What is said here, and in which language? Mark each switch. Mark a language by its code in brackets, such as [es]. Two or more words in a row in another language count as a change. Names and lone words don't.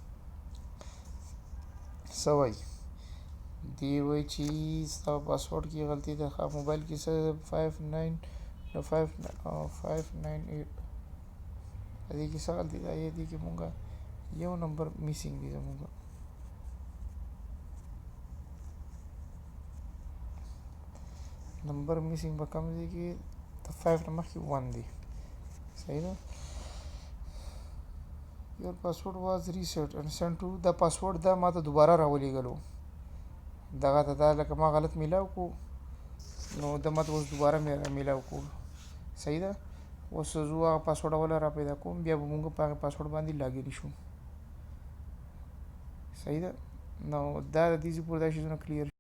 [ps] څه وایي دی وایي چې ستا پاسورډ کې غلطي ده موبایل کې څه 598 دې کې څه غلطي ده دې کې مونږ یو [en] number missing [ps] دی زمونږ [en] number missing [ps] به کم دی کې د 5 نه مخکې 1 دی صحیح ده [en] your password was reset and sent to [ps] دا پاسورډ دا ما ته دوباره راولېږلو دغه ته دا لکه ما غلط میلاو کو نو دا ما ته اوس دوباره میلاو کو صحیح ده اوس زه هغه پاسورډ اوله را پیدا کوم بیا به مونږ په هغې پاسورډ باندې لاګین شو صحیح ده نو دا د دې ځای پورې دا شیزونه کلیر